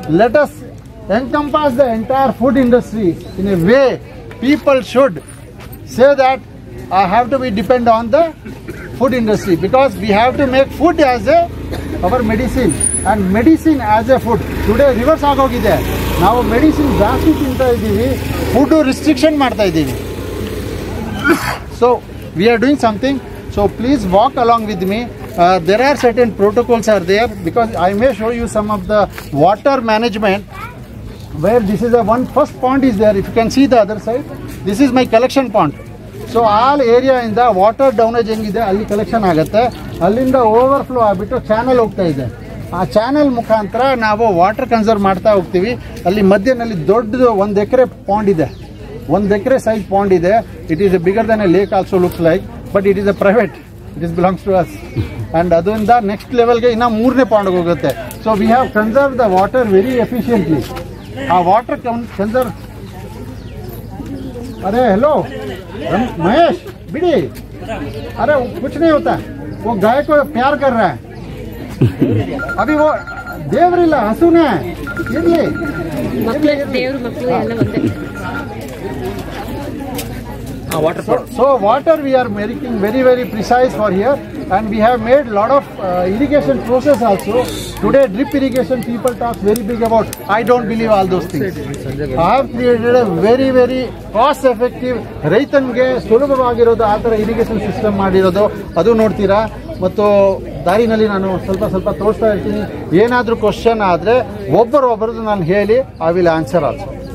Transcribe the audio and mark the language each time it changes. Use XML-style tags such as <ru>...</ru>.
<en>Let us encompass the entire food industry in a way people should say that I have to be depend on the food industry, because we have to make food as our medicine and medicine as a food. Today reverse</en> <kn>agogide. ನಾವು medicine ಜಾಸ್ತಿ ತಿಂತಾ ಇದ್ದೀವಿ, food restriction ಮಾಡ್ತಾ ಇದ್ದೀವಿ.</kn> <en>So we are doing something. So please walk along with me. There are certain protocols are there, because I may show you some of the water management where this is one first pond is there. If you can see the other side, this is my collection pond. So all area in the water downage</en> <kn>ಹೆಂಗಿದೆ ಅಲ್ಲಿ collection ಆಗುತ್ತೆ, ಅಲ್ಲಿಂದ overflow ಆಗಿಬಿಟ್ಟು channel ಹೋಗ್ತಾ ಇದೆ. ಆ channel ಮುಖಾಂತರ ನಾವು ವಾಟರ್ ಕನ್ಸರ್ವ್ ಮಾಡ್ತಾ ಹೋಗ್ತೀವಿ. ಅಲ್ಲಿ ಮಧ್ಯದಲ್ಲಿ ದೊಡ್ಡದು 1 ಎಕರೆ ಪಾಂಡ್ ಇದೆ, 1 ಎಕರೆ ಸೈಜ್ ಪಾಂಡ್ ಇದೆ.</kn> <en>It is bigger than a lake also looks like, but it is a private, it is belongs to us.</en> <kn>And ಅದರಿಂದ ನೆಕ್ಸ್ಟ್ ಲೆವೆಲ್ಗೆ ಇನ್ನೂ 3ನೇ ಪಾಂಡ್ಗೆ ಹೋಗುತ್ತೆ.</kn> <en>So we have conserve the water very efficiently.</en> <kn>ಆ water conserve.</kn> <hi>अरे hello Mahesh bidi, अरे कुछ नहीं होता, वो गाय को प्यार कर रहा है. अभी वो</hi> <kn>देवरिಲ್ಲ ಹಸುನೇ ಇರ್ಲಿ, ದೇವ್ರ ಮಕ್ಕಳು ಎಲ್ಲ ಒಂದೇ.</kn> <en>So water we are making very precise for here, and we have made lot of irrigation process also. Today drip irrigation people talk very big about. I don't believe all those things. I have created a very cost effective,</en> <kn>ರೈತನಿಗೆ ಸುಲಭವಾಗಿರೋದು ಆ ಥರ irrigation system ಮಾಡಿರೋದು. ಅದು ನೋಡ್ತೀರಾ. ಮತ್ತು ದಾರಿನಲ್ಲಿ ನಾನು ಸ್ವಲ್ಪ ತೋರಿಸ್ತಾ ಇರ್ತೀನಿ. ಏನಾದರೂ ಕ್ವಶನ್ ಆದರೆ ಒಬ್ಬರದ್ದು ನಾನು ಹೇಳಿ</kn> <en>I will answer also.</en>